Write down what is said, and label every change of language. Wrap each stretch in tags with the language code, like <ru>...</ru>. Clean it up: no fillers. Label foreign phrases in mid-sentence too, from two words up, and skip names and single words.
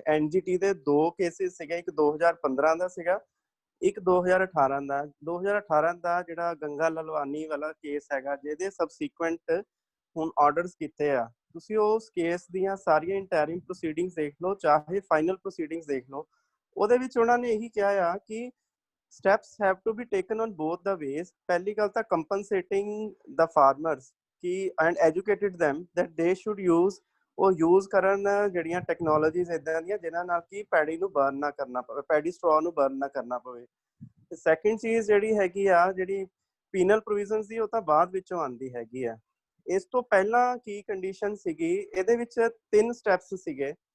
<pa>ਐਨਜੀਟੀ ਦੇ 2 ਕੇਸਿਸ ਸੀਗੇ, ਇੱਕ 2015 ਦਾ ਸੀਗਾ, ਇੱਕ 2018 ਦਾ। 2018 ਦਾ ਜਿਹੜਾ ਗੰਗਾ ਲਲਵਾਨੀ ਵਾਲਾ ਕੇਸ ਹੈਗਾ, ਜਿਹਦੇ ਸਬਸੀਕੁਐਂਟ ਹੁਣ ਆਰਡਰਸ ਕੀਤੇ ਆ, ਤੁਸੀਂ ਉਸ ਕੇਸ ਦੀਆਂ ਸਾਰੀਆਂ</pa> <en>interim proceedings</en> <pa>ਦੇਖ ਲਓ, ਚਾਹੇ</pa> <en>final proceedings</en> <pa>ਦੇਖ ਲਓ। ਉਹਦੇ ਵਿੱਚ ਉਹਨਾਂ ਨੇ ਇਹੀ ਕਿਹਾ ਆ ਕਿ</pa> <en>steps have to be taken on both the ways.</en> <pa>ਪਹਿਲੀ ਗੱਲ ਤਾਂ</pa> <en>compensating the farmers</en> <pa>ਕਿ</pa> <en>and educated them that they should use,</en> <pa>ਉਹ ਯੂਜ਼ ਕਰਨ ਜਿਹੜੀਆਂ ਟੈਕਨੋਲੋਜੀਜ਼ ਇਦਾਂ ਦੀਆਂ ਜਿਨ੍ਹਾਂ ਨਾਲ ਕਿ ਪੈਡੀ ਨੂੰ ਬਰਨ ਨਾ ਕਰਨਾ ਪਵੇ,</pa> <en>paddy straw</en> <pa>ਨੂੰ ਬਰਨ ਨਾ ਕਰਨਾ ਪਵੇ। ਤੇ ਸੈਕਿੰਡ ਚੀਜ਼ ਜਿਹੜੀ ਹੈਗੀ ਆ, ਜਿਹੜੀ</pa> <en>penal provisions</en> <pa>ਦੀ, ਉਹ ਤਾਂ ਬਾਅਦ ਵਿੱਚੋਂ ਆਉਂਦੀ ਹੈਗੀ ਆ। ਇਸ ਤੋਂ ਪਹਿਲਾਂ ਕੀ ਕੰਡੀਸ਼ਨ ਸੀਗੀ, ਇਹਦੇ ਵਿੱਚ 3 ਸਟੈਪਸ ਸੀਗੇ।</pa>